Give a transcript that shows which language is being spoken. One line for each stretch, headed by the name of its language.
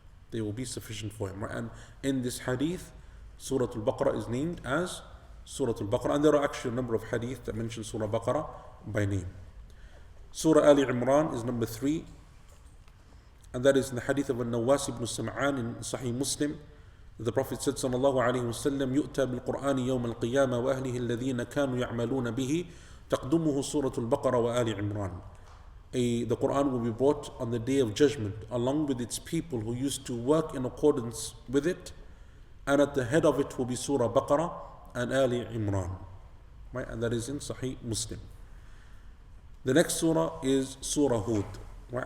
English: They will be sufficient for him. Right? And in this hadith, Surah Al-Baqarah is named as Surah Al-Baqarah, and there are actually a number of hadith that mention Surah Baqarah by name. Surah Ali Imran is number 3, and that is in the hadith of Al-Nawas ibn Sam'an in Sahih Muslim. The Prophet said,
Arabic: sallallahu alayhi wa sallam, يُؤْتَى بِالْقُرْآنِ يَوْمَ الْقِيَامَةِ وَأَهْلِهِ الَّذِينَ كَانُوا يَعْمَلُونَ بِهِ تَقْدُمُهُ سُورَةُ الْبَقَرَةِ وَآلِ عِمْرَانِ.
English: The Quran will be brought on the day of judgment along with its people who used to work in accordance with it, and at the head of it will be Surah Baqarah and Ali Imran. Right? And that is in Sahih Muslim. The next surah is Surah Hud. Right?